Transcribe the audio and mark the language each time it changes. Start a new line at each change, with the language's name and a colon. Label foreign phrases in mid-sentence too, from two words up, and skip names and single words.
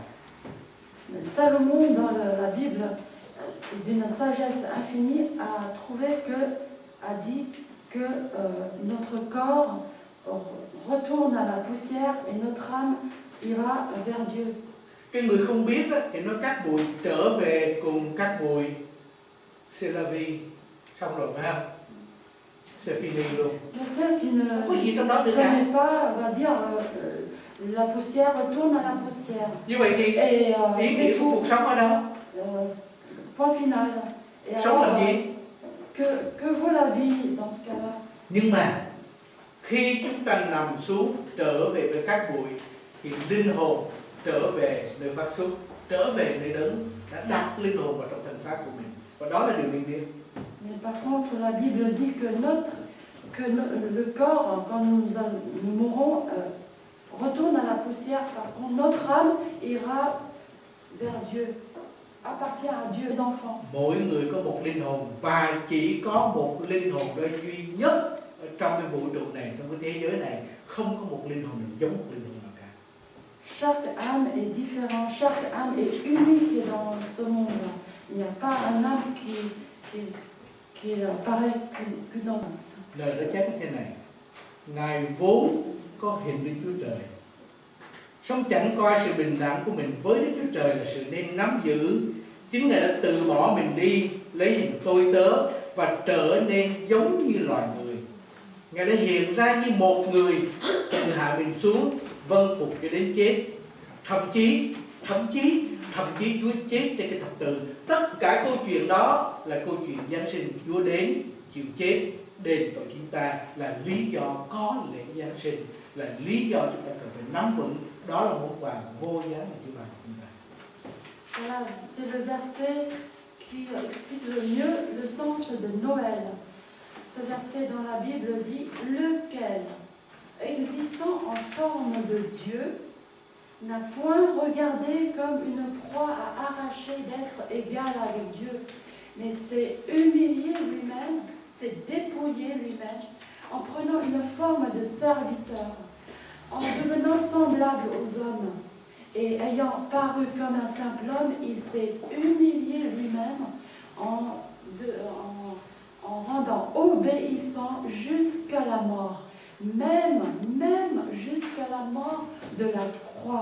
French: Salomon, dans la Bible, d'une sagesse infinie, a dit que notre corps retourne à la poussière et notre âme ira vers Dieu.
Vietnamese: Cái người không biết đó, thì nó cát bụi trở về cùng cát bụi,
French: c'est la vie,
Vietnamese: xong rồi phải không?
French: C'est fini luôn. Quelqu'un qui ne
Vietnamese: Có gì trong đó nữa cả.
French: connaît pas va dire la poussière retourne à la poussière.
Vietnamese: Như vậy thì
French: Et
Vietnamese: ý nghĩa
French: c'est
Vietnamese: của
French: tout.
Vietnamese: cuộc sống ở đâu?
French: Point final. Et
Vietnamese: Sống
French: alors,
Vietnamese: làm gì?
French: que vaut la vie dans ce cas-là?
Vietnamese: Nhưng mà khi chúng ta nằm xuống trở về với cát bụi thì linh hồn trở về nơi phát xuất, trở về nơi đấng đã đặt linh hồn vào trong thân xác của mình, và đó là điều mình biết.
French: Mais par contre, la Bible dit que le corps, quand nous mourrons, retourne à la poussière. Par contre, notre âme ira vers Dieu, appartient à Dieu, les enfants.
Vietnamese: Mỗi người có một linh hồn và chỉ có một linh hồn đó duy nhất ở trong cái vũ trụ này, trong cái thế giới này, không có một linh hồn nào giống một linh hồn nào cả.
French: Chaque âme est différente, chaque âme est unique dans ce monde. Il n'y a pas un homme qui paraît qu'une homme.
Vietnamese: Lời đã chép như thế này: Ngài vốn có hình Đức Chúa Trời, song chẳng coi sự bình đẳng của mình với Đức Chúa Trời là sự nên nắm giữ. Chính Ngài đã từ bỏ mình đi, lấy hình tôi tớ và trở nên giống như loài người. Ngài đã hiện ra như một người, từ hạ mình xuống, vâng phục cho đến chết. Thậm chí Chúa chết trên cái thập tự. Tất cả câu chuyện đó là câu chuyện Giáng sinh. Chúa đến chịu chết đền tội chúng ta, là lý do có lễ Giáng sinh, là lý do chúng ta cần phải nắm vững. Đó là món quà vô giá mà Chúa ban cho chúng ta.
French: Voilà, c'est le verset qui explique le mieux le sens de Noël. Ce verset dans la Bible dit « Lequel, existant en forme de Dieu, n'a point regardé comme une proie à arracher d'être égal avec Dieu, mais s'est humilié lui-même, s'est dépouillé lui-même, en prenant une forme de serviteur, en devenant semblable aux hommes, et ayant paru comme un simple homme, il s'est humilié lui-même en rendant obéissant jusqu'à la mort, même jusqu'à la mort de la croix.